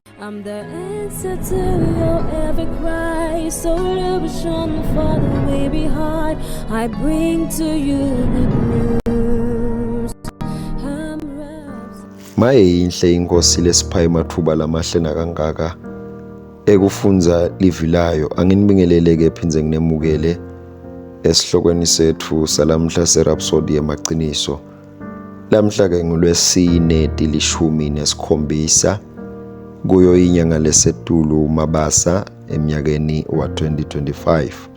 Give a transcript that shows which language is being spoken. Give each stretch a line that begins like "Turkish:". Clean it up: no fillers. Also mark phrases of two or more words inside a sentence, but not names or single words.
English: I'm the answer to your every cry. Solution for the way behind. I bring to you good news.
Swati: Mayinhle inkosi lesiphayi mathuba lamahlena kangaka ekufunza livilayo. Anginibingelele-ke phinze nginemukele esihlokweni sethu salamhla serhapsody yamaqiniso. Lamhla-ke ngolwesine dilishumi nesikhombisa kuyo inyanga lesetulu Mabasa eminyakeni wa 2025.